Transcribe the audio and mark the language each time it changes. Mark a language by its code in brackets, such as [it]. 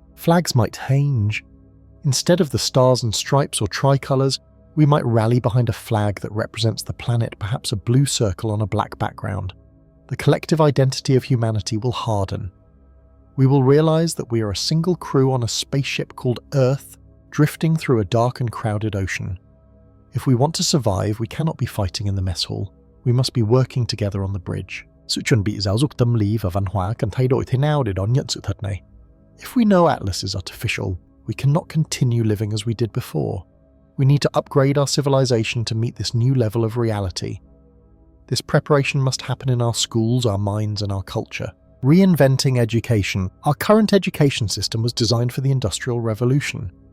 [en] Flags might change. Instead of the stars and stripes or tricolours, we might rally behind a flag that represents the planet, perhaps a blue circle on a black background. The collective identity of humanity will harden. We will realise that we are a single crew on a spaceship called Earth, drifting through a dark and crowded ocean. If we want to survive, we cannot be fighting in the mess hall. We must be working together on the bridge. [vi] Sự chuẩn bị giáo dục tâm lý và văn hóa cần thay đổi thế nào để đón nhận sự thật này? [en] If we know Atlas is artificial, we cannot continue living as we did before. We need to upgrade our civilization to meet this new level of reality. This preparation must happen in our schools, our minds, and our culture. Reinventing education. Our current education system was designed for the Industrial Revolution.